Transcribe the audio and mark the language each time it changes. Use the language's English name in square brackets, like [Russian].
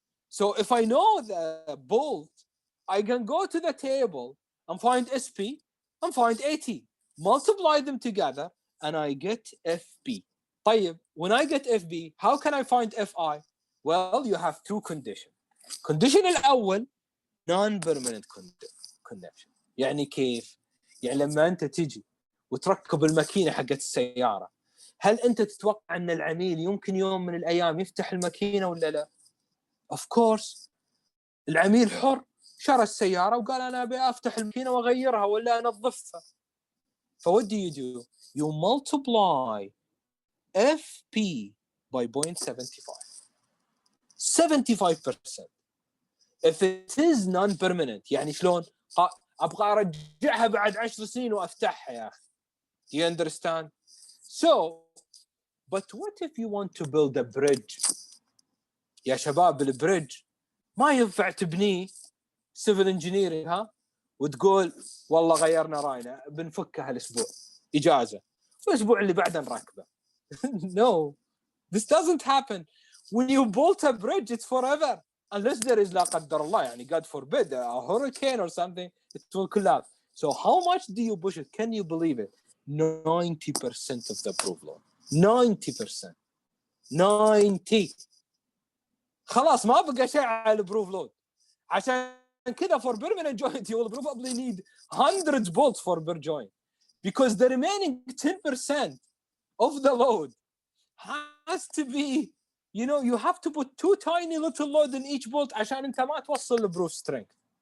[English] So if I know the bolt, I can go to the table and find SP and find AT. Multiply them together and I get FP. [Arabic] طيب, [English] when I get FB, how can I find FI? Well, you have two conditions. Condition [Arabic] الأول, [English] non-permanent connection. [Arabic] يعني كيف؟ يعني لما أنت تجي وتركب الماكينة حقت السيارة، هل أنت تتوقع أن العميل يمكن يوم من الأيام يفتح الماكينة ولا لا؟ [English] Of course. [Arabic] العميل حر، شرى السيارة وقال أنا أبي أفتح الماكينة وأغيرها ولا أنظفها. [English] So what do? You multiply FP by 0.75. 75%. If it is non-permanent, [Arabic] يعني شلون؟ أبغى أرجعها بعد 10 سنين وأفتحها يا أخي. [English] Do you understand? So, but what if you want to build a bridge? [Arabic] يا شباب, البريدج ما ينفع تبنيه [English] civil engineering [Arabic] ها وتقول والله غيرنا راينا بنفكها الأسبوع إجازة والأسبوع اللي بعده نركبه. [English] No, this doesn't happen. When you build a bridge, it's forever. Unless there is, [Arabic] لا قدر الله, يعني [English] God forbid, a hurricane or something, it will collapse. So how much do you push it? Can you believe it? 90% of the proof load. 90%. 90. [Arabic] خلاص ما بقى شيء على البروف لود. عشان كذا [English] for permanent joint you will probably need hundreds bolts for per joint, because the remaining 10% of the load has to be, you know, you have to put two tiny little load in each bolt [Arabic] عشان انت ما توصل البروف strength.